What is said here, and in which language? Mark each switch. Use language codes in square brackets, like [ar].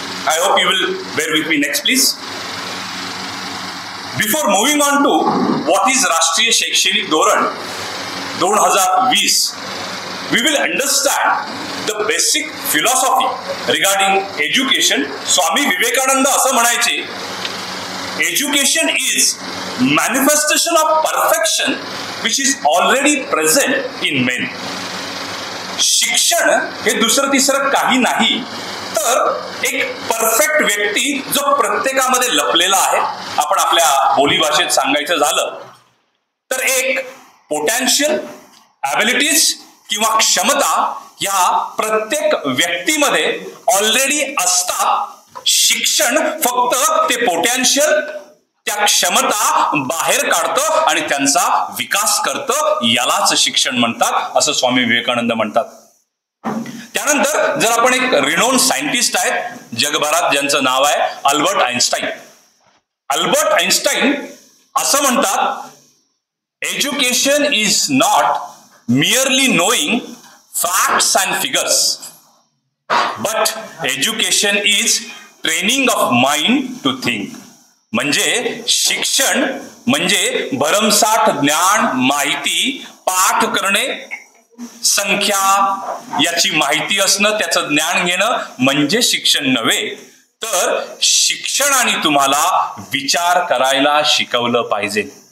[en] I hope you will bear with me. Next please. Before moving on to what is राष्ट्रीय शैक्षणिक धोरण 2020, we will understand the basic philosophy regarding education. [mr] Swami Vivekananda असं म्हणायचे, [en] education is manifestation of perfection which is already present in men. [mr] शिक्षण हे दुसरं तिसरं काही नाही तर एक परफेक्ट व्यक्ती जो प्रत्येकामध्ये लपलेला आहे. आपण आपल्या बोलीभाषेत सांगायचं झालं तर एक पोटॅन्शियल, ॲबिलिटीज किंवा क्षमता या प्रत्येक व्यक्तीमध्ये ऑलरेडी असतात. शिक्षण फक्त ते पोटॅन्शियल, त्या क्षमता बाहेर काढतं आणि त्यांचा विकास करतं. यालाच शिक्षण म्हणतात असं स्वामी विवेकानंद म्हणतात. त्यानंतर जर आपण एक रिनोन सायंटिस्ट आहेत जगभरात ज्यांचं नाव आहे अल्बर्ट आइन्स्टाईन. अल्बर्ट आइन्स्टाईन असं म्हणतात, [en] Education is not merely knowing facts and figures, but education is training of mind to think. [mr] म्हणजे शिक्षण म्हणजे भरमसाठ ज्ञान, माहिती पाठ करणे, संख्या याची माहिती असणं, त्याचं ज्ञान घेणं म्हणजे शिक्षण नव्हे, तर शिक्षणाने तुम्हाला विचार करायला शिकवलं पाहिजे.